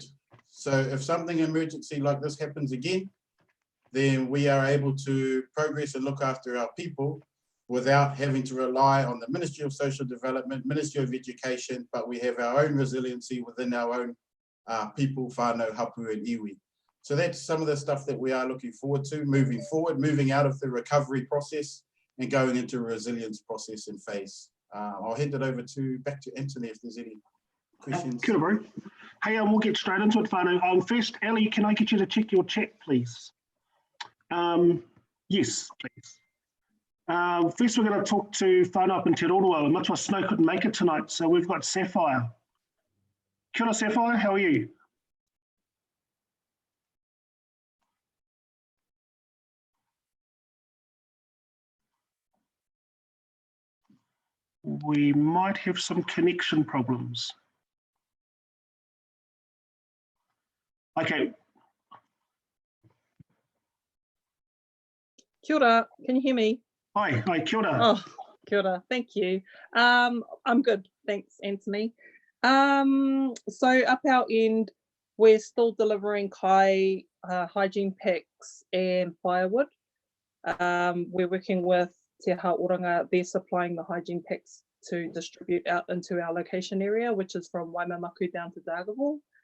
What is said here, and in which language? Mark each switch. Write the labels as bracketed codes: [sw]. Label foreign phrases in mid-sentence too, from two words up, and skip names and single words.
[en] So if something emergency like this happens again, then we are able to progress and look after our people without having to rely on the Ministry of Social Development, Ministry of Education, but we have our own resiliency within our own people, [mi] whānau, hapu and iwi. [en] So that's some of the stuff that we are looking forward to moving forward, moving out of the recovery process and going into a resilience process and phase. I'll hand it over back to Anthony if there's any questions. [mi] Kia ora, [en] bro. Hey, we'll get straight into it, whānau. First, Ali, can I get you to check your chat, please? Yes, please. First, we're going to talk to whānau up in Te Roroa. Matua Snow couldn't make it tonight, so we've got Sapphire. [mi] Kia ora, [en] Sapphire, how are you? We might have some connection problems. Okay, [mi] Kia ora, [en] can you hear me? [mi] hi, kia ora. Oh, kia ora, [en] thank you. I'm good, thanks, Anthony. So up our end, we're still delivering kai hygiene packs and firewood. We're working with Te Hauora, they're supplying the hygiene packs to distribute out into our location area, which is from Waimamaku down to Dargaville.